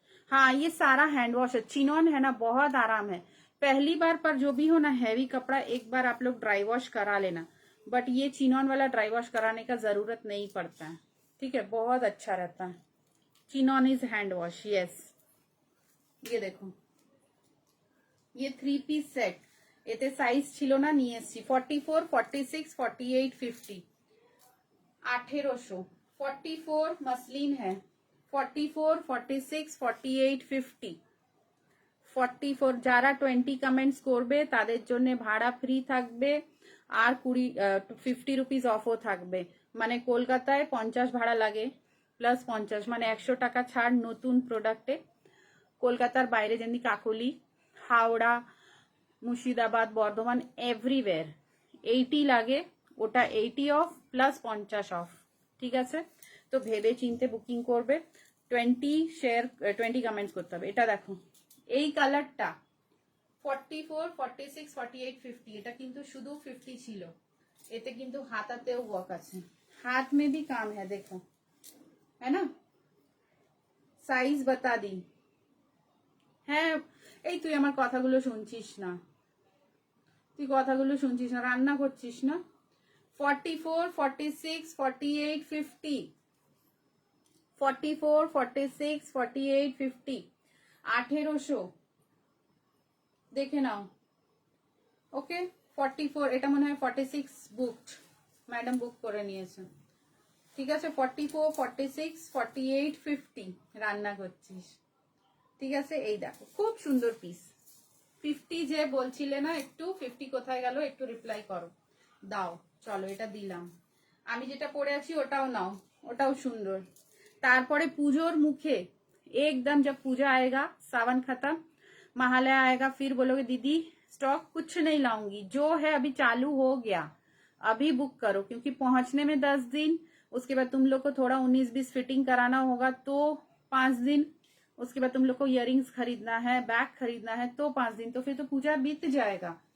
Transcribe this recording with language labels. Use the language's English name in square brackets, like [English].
[Hindi] हाँ ये सारा हैंड वॉश है, चिनॉन है ना, बहुत आराम है। पहली बार पर जो भी हो ना हैवी कपड़ा, एक बार आप लोग ड्राई वॉश करा लेना, बट ये चिनॉन वाला ड्राई वॉश कराने का जरूरत नहीं पड़ता है, ठीक है, बहुत अच्छा रहता है। [English] चिनॉन is hand wash, yes. [Hindi] ये देखो ये [Bangla] 3 পিস সেট, এতে সাইজ ছিল না, নিয়ে এসেছি 44, 46, 48, 50 1800। 44 [Hindi] मसलिन है, [Bangla] 44, 46, 48, 50 44 যারা 20 কমেন্টস করবে তাদের জন্য ভাড়া ফ্রি থাকবে আর 50 রুপিস অফও থাকবে। মানে কলকাতায় 50 ভাড়া লাগে প্লাস 50 মানে 100 টাকা ছাড় নতুন প্রোডাক্টে। কলকাতার বাইরে যেমনি কাকলি, হাওড়া, মুর্শিদাবাদ, বর্ধমান এভরিওয়্যার 80 লাগে, ওটা 80 অফ প্লাস 50 অফ, ঠিক আছে। তো ভেবে চিনতে বুকিং করবে। 20 কমেন্টস করতে হবে। এটা দেখো এই কালারটা 44, 46, 48, 50, এটা কিন্তু শুধু 50 ছিল। এতে কিন্তু হাতাতেও ওয়ার্ক আছে, হাত [Hindi] में भी काम है, देखो है ना। সাইজ बता दी। [Bangla] হ্যাঁ এই তুই আমার কথাগুলো শুনছিস না, তুই কথাগুলো শুনছিস না, রান্না করছিস না। 44, 46, 48, 50 44, 46, 48, 50 1800 দেখে নাও। ওকে 44, এটা মনে হয় 46 বুকড, ম্যাডাম বুক করে নিয়েছে, ঠিক আছে। 44, 46, 48, 50 রান্না করছিস, ঠিক আছে। এই দেখো খুব সুন্দর পিস। 50 যে বলছিলে না, একটু 50 কোথায় গেল, একটু রিপ্লাই করো, দাও। চলো এটা দিলাম। আমি যেটা পরে আছি ওটাও নাও, ওটাও সুন্দর। তারপরে পুজোর মুখে [Hindi] एकदम जब पूजा आएगा, सावन खत्म, महालया आएगा, फिर बोलोगे दीदी स्टॉक कुछ नहीं लाऊंगी, जो है अभी चालू हो गया, अभी बुक करो, क्योंकि पहुंचने में 10 दिन, उसके बाद तुम लोग को थोड़ा 19-20 फिटिंग कराना होगा तो 5 दिन, उसके बाद तुम लोग को इयररिंग्स खरीदना है, बैग खरीदना है तो 5 दिन, तो फिर तो पूजा बीत जाएगा।